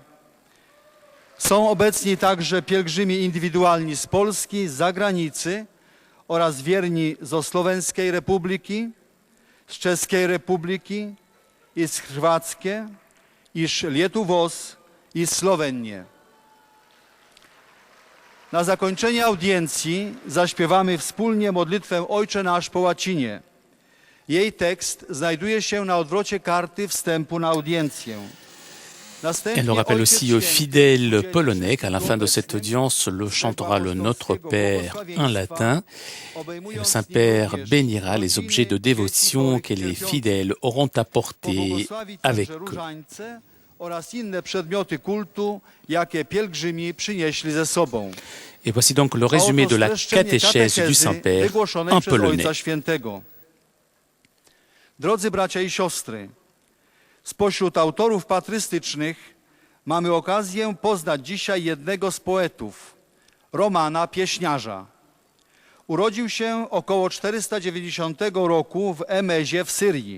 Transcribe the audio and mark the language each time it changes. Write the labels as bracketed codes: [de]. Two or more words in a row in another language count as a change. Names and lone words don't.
[pl] Są obecni także pielgrzymi indywidualni z Polski, z zagranicy oraz wierni z Słoweńskiej Republiki, z Czeskiej Republiki i z Chorwackie, iż Lietuvos i Słowenię. Na zakończenie audiencji zaśpiewamy wspólnie modlitwę Ojcze Nasz po łacinie. Jej tekst znajduje się na odwrocie karty wstępu na audiencję. [fr] Elle nous rappelle aussi aux fidèles polonais qu'à la fin de cette audience, le chantera le Notre Père en latin. Et le Saint-Père bénira les objets de dévotion que les fidèles auront apportés avec eux. Et voici donc le résumé de la catéchèse du Saint-Père en polonais. [pl] Drodzy bracia i siostry, spośród autorów patrystycznych mamy okazję poznać dzisiaj jednego z poetów, Romana Pieśniarza. Urodził się około 490 roku w Emezie w Syrii.